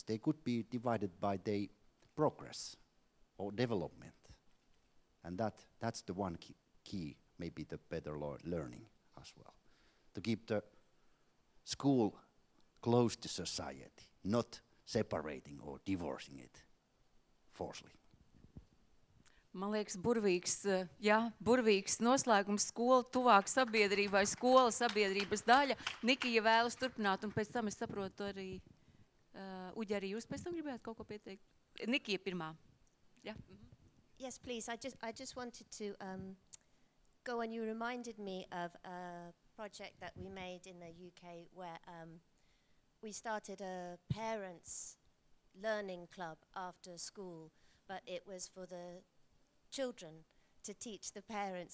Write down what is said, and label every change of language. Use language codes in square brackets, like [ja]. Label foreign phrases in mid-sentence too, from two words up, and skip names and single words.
[en] They could be divided by their progress or development. And that's the one key, maybe the better learning as well. To keep the school close to society, not separating or divorcing it forcefully. [lv] Man liekas, burvīgs noslēgums, skola tuvāk sabiedrībai, skola sabiedrības daļa. Nikija vēlas turpināt, un pēc tam es saprotu arī, Uģi, arī jūs pēc tam gribētu kaut ko pieteikt? Nikija pirmā. [en] Yeah. Yes, please. I just wanted to go on. You reminded me of a project that we made in the UK where we started a parents' learning club after school, but it was for the children to teach the parents.